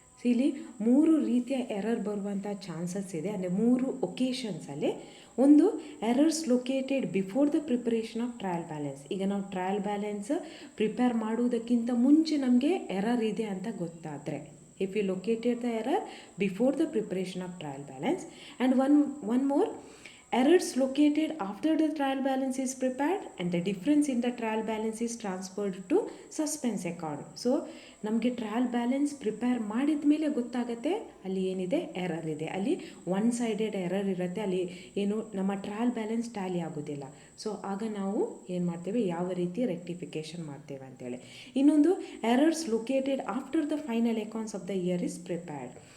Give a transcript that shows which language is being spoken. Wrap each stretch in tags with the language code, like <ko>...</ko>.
<kn>ಇಲ್ಲಿ 3 ರೀತಿಯ ಎರರ್ ಬರುವಂಥ ಚಾನ್ಸಸ್ ಇದೆ, ಅಂದರೆ 3 ಒಕೇಶನ್ಸಲ್ಲಿ.</kn> <en>ಒಂದು, errors located before the preparation of trial balance.</en> <kn>ಈಗ ನಾವು ಟ್ರಯಲ್ ಬ್ಯಾಲೆನ್ಸ್ ಪ್ರಿಪೇರ್ ಮಾಡುವುದಕ್ಕಿಂತ ಮುಂಚೆ ನಮಗೆ ಎರರ್ ಇದೆ ಅಂತ ಗೊತ್ತಾದರೆ,</kn> <en>if you located the error before the preparation of trial balance. And one more, errors located after the trial balance is prepared and the difference in the trial balance is transferred to suspense account.</en> <kn>So ನಮಗೆ trial balance prepare ಮಾಡಿದ ಮೇಲೆ ಗೊತ್ತಾಗುತ್ತೆ ಅಲ್ಲಿ ಏನಿದೆ, error ಇದೆ, ಅಲ್ಲಿ one sided error ಇರುತ್ತೆ, ಅಲ್ಲಿ ಏನು ನಮ್ಮ ಟ್ರಯಲ್ ಬ್ಯಾಲೆನ್ಸ್ ಟ್ಯಾಲಿ ಆಗೋದಿಲ್ಲ. ಸೊ ಆಗ ನಾವು ಏನು ಮಾಡ್ತೇವೆ, ಯಾವ ರೀತಿ ರೆಕ್ಟಿಫಿಕೇಷನ್ ಮಾಡ್ತೇವೆ ಅಂತೇಳಿ.</kn> <en>ಇನ್ನೊಂದು, errors located after the final accounts of the year is prepared.</en>